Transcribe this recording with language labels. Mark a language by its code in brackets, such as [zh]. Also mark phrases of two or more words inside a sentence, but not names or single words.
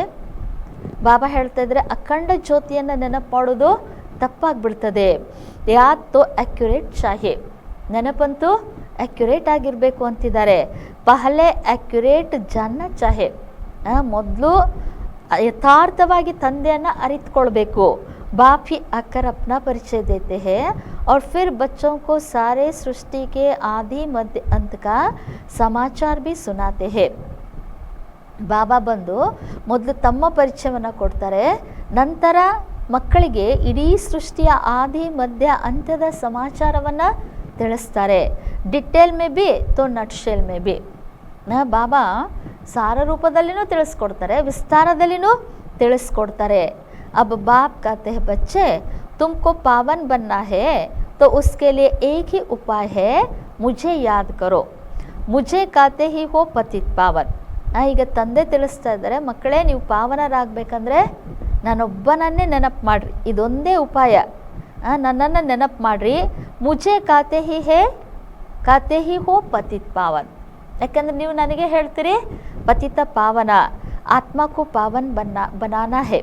[kn] ಬಾಬಾ ಹೇಳ್ತಾ ಇದ್ರೆ ಅಖಂಡ ಜ್ಯೋತಿಯನ್ನು ನೆನಪು ಮಾಡೋದು ತಪ್ಪಾಗ್ಬಿಡ್ತದೆ. [hi] याद तो एक्यूरेट चाहिए, [kn] ನೆನಪಂತೂ ಅಕ್ಯುರೇಟ್ ಆಗಿರಬೇಕು ಅಂತಿದ್ದಾರೆ. [hi] पहले एक्यूरेट जानना चाहिए, [kn] ಮೊದಲು ಯಥಾರ್ಥವಾಗಿ ತಂದೆಯನ್ನು ಅರಿತುಕೊಳ್ಬೇಕು. [hi] बाप ही आकर अपना परिचय देते हैं और फिर बच्चों को सारे सृष्टि के आदि मध्य अंत का समाचार भी सुनाते हैं. [kn] ಬಾಬಾ ಬಂದು ಮೊದಲು ತಮ್ಮ ಪರಿಚಯವನ್ನು ಕೊಡ್ತಾರೆ, ನಂತರ ಮಕ್ಕಳಿಗೆ ಇಡೀ ಸೃಷ್ಟಿಯ ಆದಿ ಮಧ್ಯ ಅಂತ್ಯದ ಸಮಾಚಾರವನ್ನು ತಿಳಿಸ್ತಾರೆ. [hi] डिटेल में भी तो नटशेल में भी. [kn] ಬಾಬಾ ಸಾರ ರೂಪದಲ್ಲಿನೂ ತಿಳಿಸ್ಕೊಡ್ತಾರೆ, ವಿಸ್ತಾರದಲ್ಲಿನೂ ತಿಳಿಸ್ಕೊಡ್ತಾರೆ. [hi] अब बाप कहते हैं बच्चे तुमको पावन बनना है तो उसके लिए एक ही उपाय है, मुझे याद करो. मुझे कहते ही हो पतित पावन. [kn] ಈಗ ತಂದೆ ತಿಳಿಸ್ತಾ ಇದ್ದಾರೆ, ಮಕ್ಕಳೇ ನೀವು ಪಾವನರಾಗಬೇಕಂದ್ರೆ ನಾನೊಬ್ಬನನ್ನೇ ನೆನಪು ಮಾಡಿರಿ, ಇದೊಂದೇ ಉಪಾಯ. ನನ್ನನ್ನು ನೆನಪು ಮಾಡಿರಿ. [hi] मुझे कहते ही हो पतित पावन. [kn] ಯಾಕಂದ್ರೆ ನೀವು ನನಗೆ ಹೇಳ್ತೀರಿ ಪತಿತ ಪಾವನ, ಆತ್ಮಕ್ಕೂ [hi] पावन बनना है.